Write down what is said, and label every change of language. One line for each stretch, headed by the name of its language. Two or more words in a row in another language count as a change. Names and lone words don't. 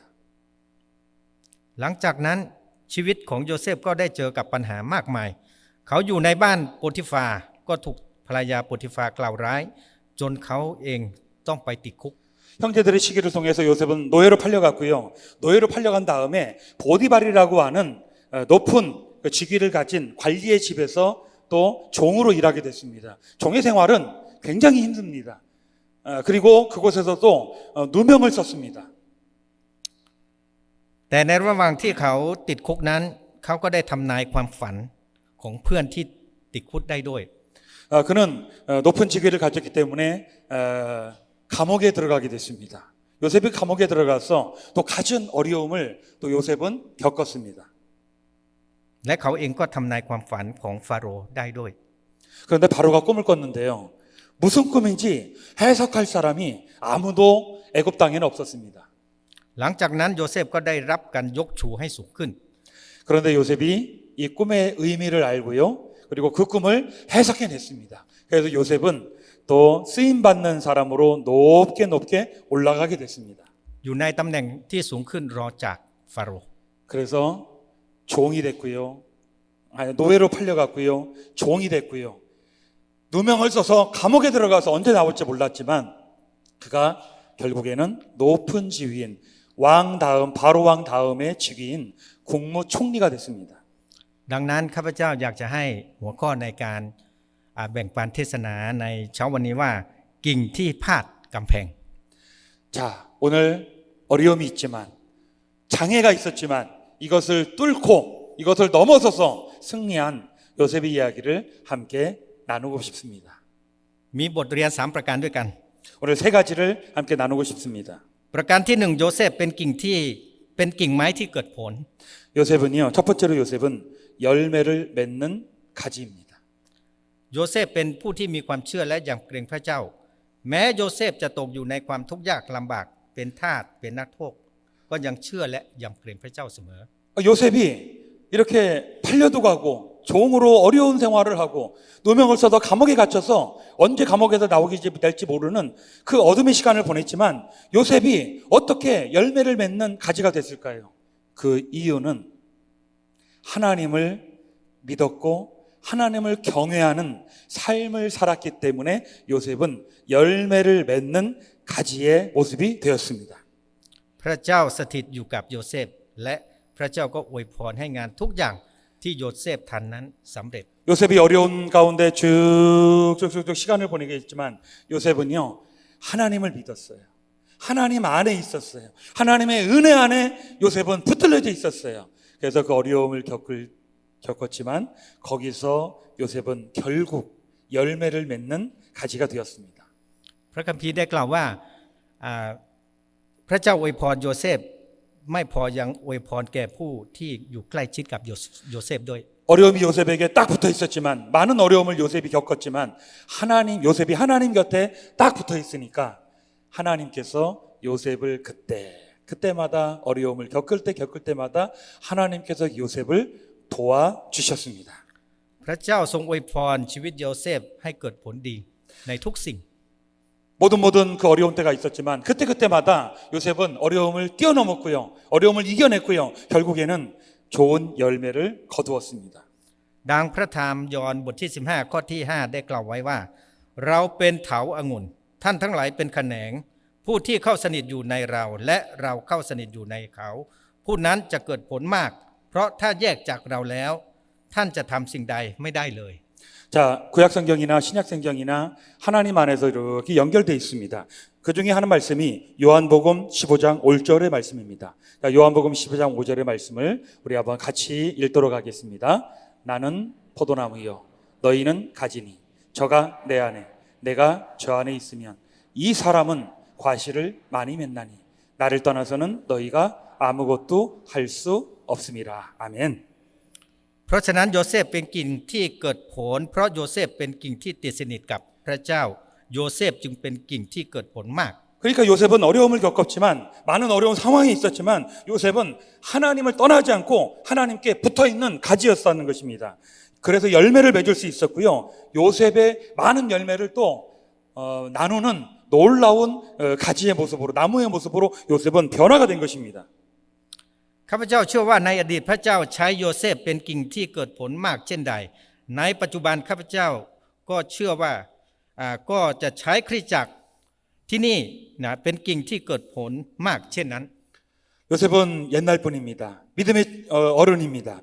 Thai: หลังจากนั้นชีวิตของโยเซฟก็ได้เจอกับปัญหามากมายเขาอยู่ในบ้านโปติฟาก็ถูกภรรยาโปติฟากล่าวร้ายจนเขาเองต้องไปติดคุก
Korean: 형제들의 시기를 통해서 요셉은 노예로 팔려갔고요. 노예로 팔려간 다음에 보디발이라고 하는 높은 직위를 가진 관리의 집에서 또 종으로 일하게 됐습니다. 종의 생활은 굉장히 힘듭니다. 그리고 그곳에서 또 누명을 썼습니다.
Thai: แต่ในระหว่างที่เขาติดคุกนั้นเขาก็ได้ทำนายความฝันของเพื่อนที่ติดคุกได้ด้วย
Korean: 그는 높은 직위를 가졌기 때문에 감옥에 들어가게 됐습니다. 요셉이 감옥에 들어가서 또 갖은 어려움을 또 요셉은 겪었습니다.
Thai: และเขาเองก็ทำนายความฝันของฟาโรห์ได้ด้วย
Korean: 그런데 바로가 꿈을 꿨는데요. 무슨 꿈인지 해석할 사람이 아무도 애굽 땅에는 없었습니다.
Thai: หลังจากนั้นโยเซฟก็ได้รับการยกชูให้สูงขึ้น
Korean: 그런데 요셉이 이 꿈의 의미를 알고요. 그리고 그 꿈을 해석해냈습니다. 그래서 요셉은 또 쓰임받는 사람으로 높게 높게 올라가게 됐습니다.
Thai: อยู่ในตำแหน่งที่สูงขึ้นรอจากฟาโรห์
Korean: 그래서 종이 됐고요. 노예로 팔려갔고요. 종이 됐고요. 누명을 써서 감옥에 들어가서 언제 나올지 몰랐지만 그가 결국에는 높은 지위인 왕 다음 바로 왕 다음의 직위인 국무총리가 됐습니다.
Thai: ดังนั้นข้าพเจ้าอยากจะให้หัวข้อในการแบ่งปันเทศนาในเช้าวันนี้ว่ากิ่งที่พาดกำแพง
Korean: 자, 오늘 어려움이 있지만 장애가 있었지만 이것을 뚫고 이것을 넘어서서 승리한 요셉의 이야기를 함께 나누고 싶습니다.
Thai: มีบทเรียน3ประการด้วยกัน
Korean: 오늘 세 가지를 함께 나누고 싶습니다.
Thai: ประการที่1โยเซฟเป็นกิ่งไม้ที่เกิดผล
Korean: 요셉은요. 첫 번째로 요셉은 열매를 맺는 가지입니다.
Thai: โยเซฟเป็นผู้ที่มีความเชื่อและยำเกรงพระเจ้า แม้โยเซฟจะตกอยู่ในความทุกข์ยากลำบากเป็นทาสเป็นนักโทษก็ยังเชื่อและยำเกรงพระเจ้าเสมอ
Korean: 요셉이 이렇게 팔려도 가고 종으로 어려운 생활을 하고 누명을 써서 감옥에 갇혀서 언제 감옥에서 나오게 될지 모르는 그 어둠의 시간을 보냈지만 요셉이 어떻게 열매를 맺는 가지가 됐을까요? 그 이유는 하나님을 믿었고 하나님을 경외하는 삶을 살았기 때문에 요셉은 열매를 맺는 가지의 모습이 되었습니다.
Thai: พระเจ้าสถิตอยู่กับโยเซฟและพระเจ้าก็อวยพรให้งานทุกอย่างที่โยเซฟทำนั้นสำเร็จ
Korean: 요셉이 어려운 가운데 쭉쭉쭉쭉 시간을 보내게 했지만 요셉은요 하나님을 믿었어요. 하나님 안에 있었어요. 하나님의 은혜 안에 요셉은 붙들려져 있었어요. 그래서 그 어려움을 겪었지만 거기서 요셉은 결국 열매를 맺는 가지가 되었습니다.
Thai: พระคัมภีร์ได้กล่าวว่าพระเจ้าอวยพรโยเซฟไม่พอยังอวยพรแก่ผู้ที่อยู่ใกล้ชิดกับโยเซฟด้วย
Korean: 어려움이 요셉에게 딱 붙어 있었지만 많은 어려움을 요셉이 겪었지만 요셉이 하나님 곁에 딱 붙어 있으니까 하나님께서 요셉을 그때마다 어려움을 겪을 때마다 하나님께서 요셉을 도와주셨습니다.
Thai: พระเจ้าทรงอวยพรชีวิตโยเซฟให้เกิดผลดีในทุกสิ่ง
Korean: 모든 그 어려운 때가 있었지만 그때마다 요셉은 어려움을 뛰어넘었고요. 어려움을 이겨냈고요. 결국에는 좋은 열매를 거두었습니다.
Thai: ดังพระธรรมยอห์นบทที่15ข้อที่5ได้กล่าวไว้ว่าเราเป็นเถาองุ่นท่านทั้งหลายเป็นแขนงผู้ที่เข้าสนิทอยู่ในเราและเราเข้าสนิทอยู่ในเขาผู้นั้นจะเกิดผลมากเพราะถ้าแยกจากเราแล้วท่านจะทำสิ่งใดไม่ได้เลย
Korean: 자, 구약성경이나 신약성경이나 하나님 안에서 이렇게 연결되어 있습니다. 그 중에 하는 말씀이 요한복음 15장 5절의 말씀입니다. 자, 요한복음 15장 5절의 말씀을 우리 한번 같이 읽도록 하겠습니다. 나는 포도나무요 너희는 가지니 저가 내 안에 내가 저 안에 있으면 이 사람은 과실을 많이 맺나니 나를 떠나서는 너희가 아무것도 할 수 없음이라. 아멘.
Thai: เพราะฉะนั้นโยเซฟเป็นกิ่งที่เกิดผลเพราะโยเซฟเป็นกิ่งที่ติดสนิทกับพระเจ้าโยเซฟจึงเป็นกิ่งที่เกิดผลมาก
Korean: 그러니까 요셉은 어려움을 겪었지만 많은 어려운 상황이 있었지만 요셉은 하나님을 떠나지 않고 하나님께 붙어있는 가지였다는 것입니다. 그래서 열매를 맺을 수 있었고요. 요셉의 많은 열매를 또 나누는 놀라운 가지의 모습으로 나무의 모습으로 요셉은 변화가 된 것입니다.
Thai: ข้าพเจ้าเชื่อว่าในอดีตพระเจ้าใช้โยเซฟเป็นกิ่งที่เกิดผลมากเช่นใดในปัจจุบันข้าพเจ้าก็เชื่อว่าก็จะใช้คริสตจักรที่นี่นะเป็นกิ่งที่เกิดผลมากเช่นนั้น
Korean: 요셉은 옛날 분입니다. 믿음의 어른입니다.